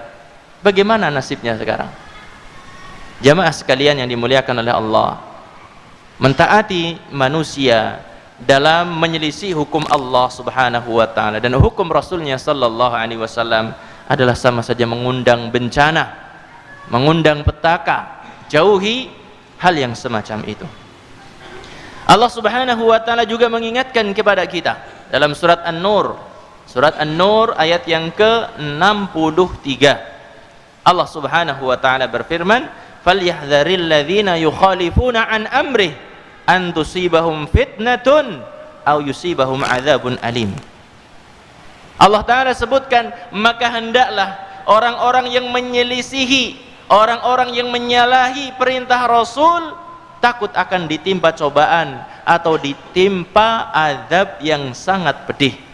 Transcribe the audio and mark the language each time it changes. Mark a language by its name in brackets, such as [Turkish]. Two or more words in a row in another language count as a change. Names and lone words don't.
[Indonesian] Bagaimana nasibnya sekarang? Jamaah sekalian yang dimuliakan oleh Allah, mentaati manusia dalam menyelisih hukum Allah [Arabic] سبحانه وتعالى [Indonesian] dan hukum Rasulnya [Arabic] صلى الله عليه وسلم [Indonesian] adalah sama saja mengundang bencana, mengundang petaka. Jauhi hal yang semacam itu. Allah [Arabic] سبحانه وتعالى [Indonesian] juga mengingatkan kepada kita dalam surat An-Nur. Surat An-Nur ayat yang ke-63. Allah [Arabic] سبحانه وتعالى [Indonesian] berfirman, [Arabic] "فليحذر الذين يخالفون عن أمره أن تصيبهم فتنة أو يصيبهم عذاب أليم." Allah taala sebutkan, maka hendaklah orang-orang yang menyelisihi, orang-orang yang menyalahi perintah Rasul takut akan ditimpa cobaan atau ditimpa azab yang sangat pedih.